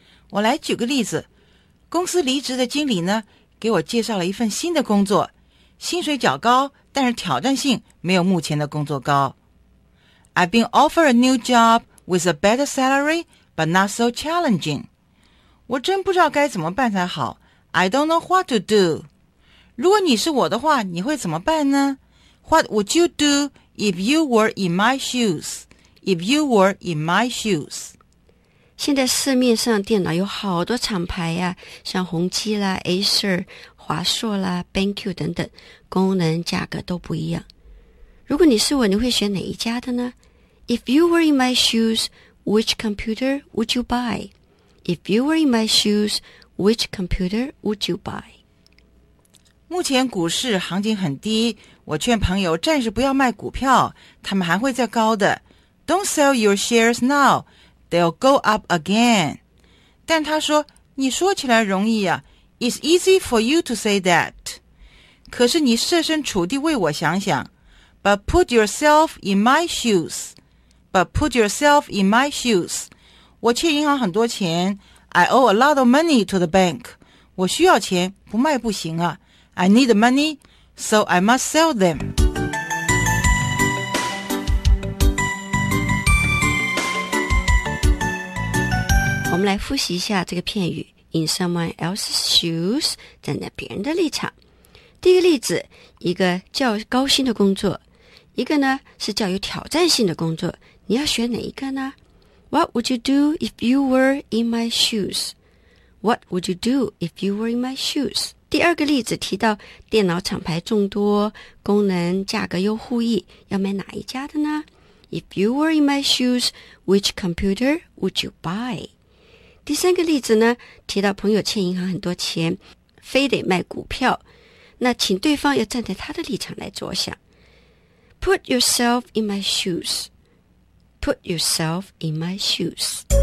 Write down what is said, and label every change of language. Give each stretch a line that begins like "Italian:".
Chinese: 我来举个例子，公司离职的经理呢，给我介绍了一份新的工作，薪水较高，但是挑战性没有目前的工作高。
English: I've been offered a new job with a better salary, but not so challenging.
Chinese: 我真不知道该怎么办才好，
English: I don't know what to do.
Chinese: 如果你是我的话，你会怎么办呢？
English: What would you do if you were in my shoes? If you were in my shoes.
Chinese: 现在市面上电脑有好多厂牌呀，像宏基啦、Acer、华硕啦、BenQ 等等，功能价格都不一样。如果你是我，你会选哪一家的呢？
English: If you were in my shoes, which computer would you buy? If you were in my shoes, which computer would you buy?
Chinese: 目前股市行情很低，我劝朋友暂时不要卖股票，他们还会再高的。
English: Don't sell your shares now, they'll go up again.
Chinese: 但他说，你说起来容易啊，
English: It's easy for you to say that.
Chinese: 可是你设身处地为我想想。
English: But put yourself in my shoes. But put yourself in my shoes.
Chinese: 我欠银行很多钱，
English: I owe a lot of money to the bank.
Chinese: 我需要钱，不卖不行啊。
English: I need the money, so I must sell them.
Chinese: We 来复习一下这个片语
English: in someone else's shoes,
Chinese: 站在别人的立场。第一个例子，一个较高薪的工作，一个呢是较有挑战性的工作，你要选哪一个呢？
English: What would you do if you were in my shoes? What would you do if you were in my shoes?
Chinese: 第二个例子提到电脑厂牌众多，功能价格又互异，要买哪一家的呢？
English: If you were in my shoes, which computer would you buy?
Chinese: 第三个例子呢，提到朋友欠银行很多钱，非得卖股票，那请对方要站在他的立场来着想。
English: Put yourself in my shoes. Put yourself in my shoes.